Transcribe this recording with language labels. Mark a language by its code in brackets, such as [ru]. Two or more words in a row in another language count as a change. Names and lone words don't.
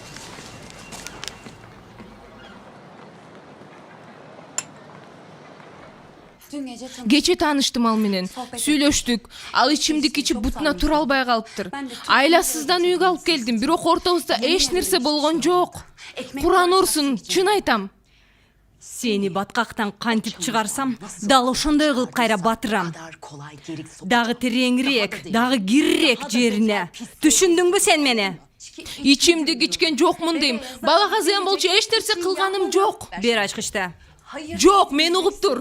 [tr] Dün gece tanıştık. [ky] Кече тааныштым ал менен. Сүйлөштүк. Ал ичимдик ичип бутуна тура албай калыптыр. Айласыздан үйгө алып келдим, бирок ортобузда эч нерсе болгон жок. Куран урсун, чын айтам. Сени баткактан кантип чыгарсам, дал ошондой кылып кайра батырам. Дагы тереңирээк, дагы кирирээк жерине. Түшүндүңбү сен мени? Ичимдик ичкен жокмун дейм. Балага зыян болчу эч нерсе кылганым жок. Бер ачкычты. Жок, мен угуп тур.